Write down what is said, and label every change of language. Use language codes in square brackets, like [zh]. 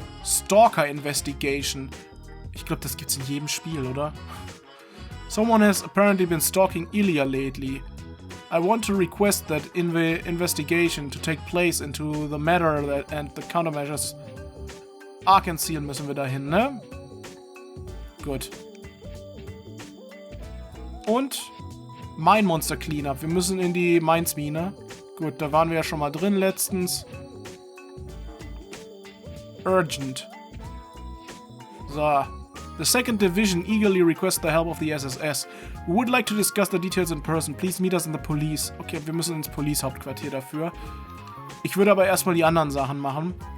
[en] Stalker Investigation. [de] Ich glaube, das gibt's in jedem Spiel, oder? [en] Someone has apparently been stalking Ilya lately. I want to request that investigation to take place into the matter and the countermeasures. [de] Arkansas müssen wir dahin, ne? Gut. Und Mine Monster Cleanup. Wir müssen in die Mines-Mine. Gut, da waren wir ja schon mal drin letztens. [en] Urgent. So. The 2nd Division eagerly requests the help of the SSS. We would like to discuss the details in person. Please meet us in the police. [de] Okay, wir müssen ins Police-Hauptquartier dafür. Ich würde aber erstmal die anderen Sachen machen.